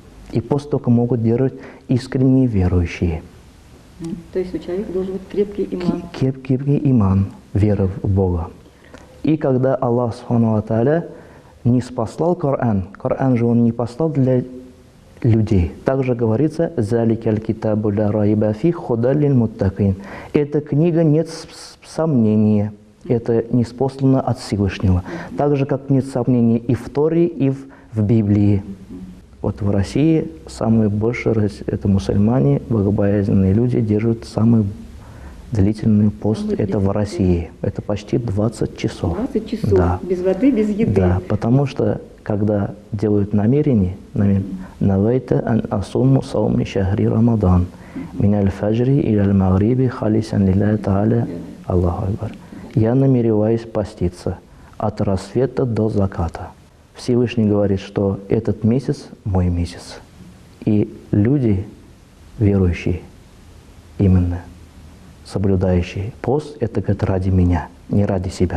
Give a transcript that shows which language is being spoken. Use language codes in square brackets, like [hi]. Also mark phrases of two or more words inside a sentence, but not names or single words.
[ru] И пост только могут делать искренние верующие. То есть у человека должен быть крепкий иман. Крепкий иман, вера в Бога. И когда [ar] الله سبحانه وتعالى [ru] не спаслал Коран, Коран же Он не послал для людей. Также говорится [ar] «ذلك الكتاب لا ريب فيه هدى للمتقين». [ru] Эта книга нет сомнения. Это ниспослано от Всевышнего. Так же, как нет сомнений и в Торе, и в Библии. Вот в России самые больше это мусульмане, богобоязненные люди, держат самый длительный пост. Это в России. Это почти 20 часов. 20 часов, да. Без воды, без еды. Да, потому что, когда делают намерение, [ar] «نويت أن أصوم صوم شهر رمضان من الفجر إلى المغرب خالصا لله تعالى، الله أكبر». [ru] Я намереваюсь поститься от рассвета до заката. Всевышний говорит, что этот месяц – мой месяц. И люди, верующие, именно соблюдающие пост, это говорит ради меня, не ради себя.